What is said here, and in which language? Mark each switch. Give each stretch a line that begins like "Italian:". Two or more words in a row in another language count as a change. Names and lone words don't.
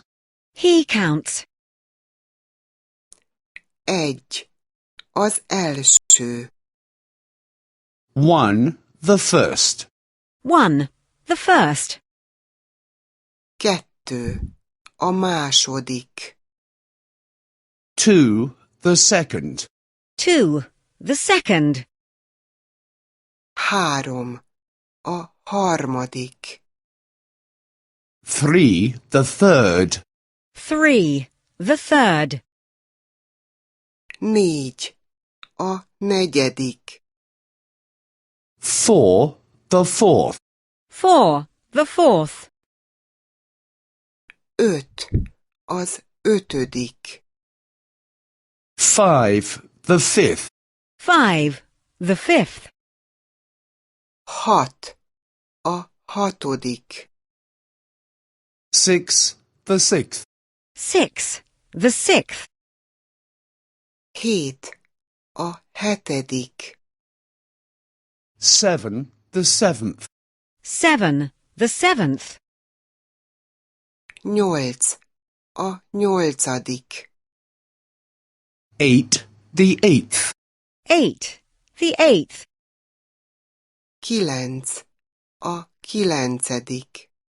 English: He counts.
Hungarian: egy, az első,
English: 1, the first. 1, the first.
Hungarian: kettő, a második,
English: 2, the second. 2, the second.
Hungarian: három, a harmadik,
English: 3, the third. 3, the third.
Hungarian: négy, a negyedik,
English: 4, the fourth. 4, the fourth.
Hungarian: öt, az ötödik,
English: 5, the fifth. 5, the fifth.
Hungarian: hat, a hatodik,
English: 6, the sixth. 6, the sixth.
Hungarian: hét, a hetedik.
English: 7, the 7th. 7, the 7th.
Hungarian: 8, a nyolcadik.
English: 8, the 8th. 8, the 8th.
Hungarian: 9, a kilencedik.